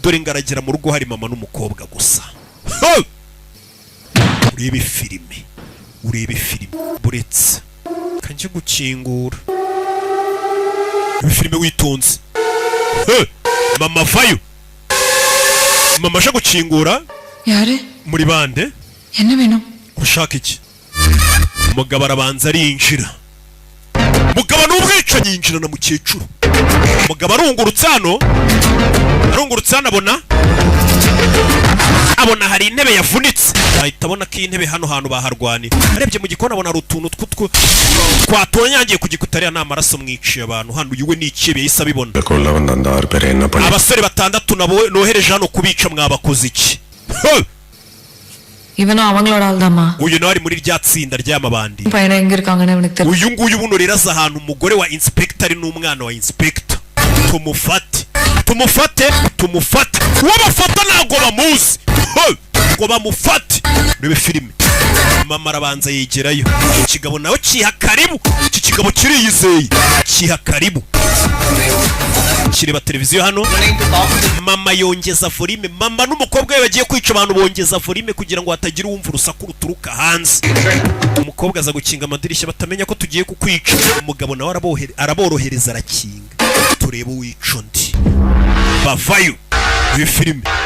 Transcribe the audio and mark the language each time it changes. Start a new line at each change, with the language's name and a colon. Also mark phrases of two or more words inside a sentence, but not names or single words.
Kinyarwanda: Dore ngaragera mu rugo hari mama n'umukobwa gusa. urebe filime buretse kanjye gukingura filime witonze mama vayo mama aje gukingura yare muri bande
Tamil: என்ன வேணும்
Kinyarwanda: ushaka iki umugabo arabanza arinjira umugabo n'ubwicanyi yinjira na mukecuru umugabo arungurutse hano abona hari intebe yavunitse ahita abona ko intebe hano hantu baharwanira arebye mu gikoni abona hari utuntu twatonyangiye ku gikuta ariya n'amaraso mwiciye abantu hano uyu we n'ikibe yahise abibona abasore 6 nohereje hano kubica mwabakoze iki
Tamil: இவனும் அவங்களோட ஆள்தாமா
Kinyarwanda: uyu nawe ari muri rya tsinda ry'amabandi
Tamil: பையனா எங்க இருக்காங்கன்னு எனக்கு தெரியல
Kinyarwanda: uyu nguyu buno rero aza ahantu umugore wa inspector n'umwana wa inspector tumufate wabafata ntago bamuzi ngo bamufate rebe filime mama arabanza yegerayo ikigabo nawe kiha karibu iki kigabo kiriyizeye kiha karibu kireba televiziyo hano mama yongeza volume mama n'umukobwa we bagiye kwica abantu bongeza volume kugira ngo hatagira uwumva urusaku ruturuka hanze umukobwa aza gukinga amadirishya batamenya ko tugiye kukwica umugabo nawe araborohereza arakinga turebe wica undi bavayo iyi filime